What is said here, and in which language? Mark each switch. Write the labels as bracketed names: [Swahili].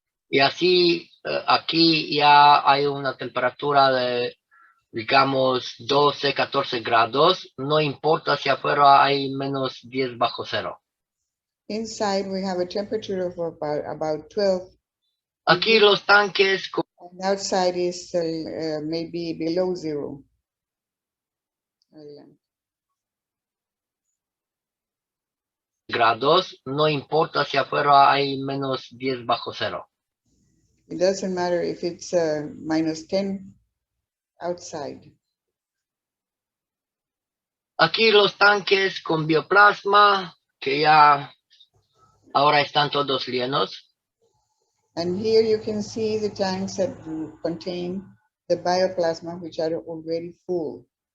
[Spanish] Y así aquí ya hay una temperatura de, digamos, 12, 14 grados. No importa si afuera hay menos 10 bajo cero. [English] Inside we have a temperature of about 12. [Spanish] Aquí los tanques [English] and outside is maybe below 0. [Spanish] Grados, no importa si afuera hay menos 10 bajo cero. [English] It doesn't matter if it's minus 10 outside. [Spanish] Aquí los tanques con bioplasma, que ya ahora están todos llenos. [English] And here you can see the tanks that contain the bioplasma, which are already full.